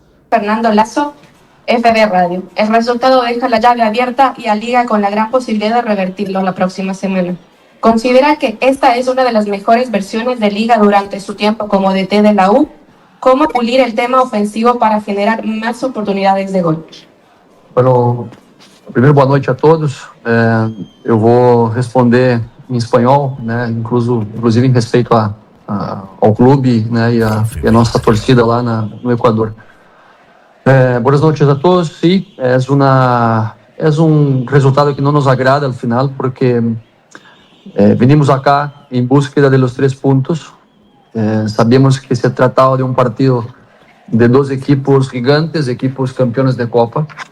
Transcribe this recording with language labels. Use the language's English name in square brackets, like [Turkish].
[Spanish] Fernando Lazo, FB Radio. El resultado deja la llave abierta y a Liga con la gran posibilidad de revertirlo la próxima semana. ¿Considera que esta es una de las mejores versiones de Liga durante su tiempo como DT de la U? ¿Cómo pulir el tema ofensivo para generar más oportunidades de gol? [Portuguese] Bueno, primeiro boa noite a todos. Eu vou responder em espanhol, né? Inclusive em respeito ao clube, né? E a nossa torcida lá no Equador. Boas noites a todos. [Spanish] Sí, es un resultado que no nos agrada al final porque venimos acá en búsqueda de los 3 puntos. Sabemos que se trataba de un partido de 2 equipos gigantes, equipos campeones de Copa.